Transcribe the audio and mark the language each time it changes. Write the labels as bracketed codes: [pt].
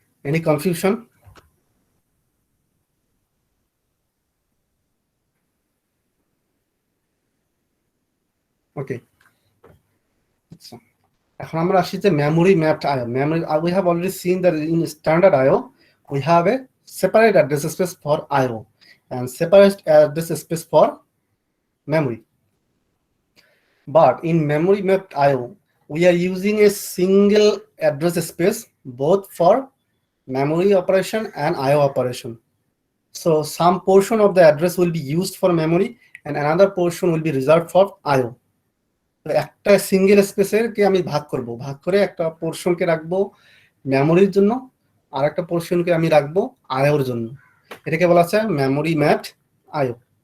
[en] Any confusion? Okay. So, [bn] এখন আমরা আসি যে [en] memory mapped IO. We have already seen that in standard IO we have a separate address space for IO and separate address space for memory. But in memory mapped IO we are using a single address space both for memory operation and IO operation. So some portion of the address will be used for memory and another portion will be reserved for IO. [bn] তো একটা single স্পেসের কে আমি ভাগ করে একটা পোরশনকে রাখবো মেমোরির জন্য, আর একটা পোরশনকে আমি রাখবো আইওর জন্য। এটাকে বলা হচ্ছে মেমোরি ম্যাপড আইও।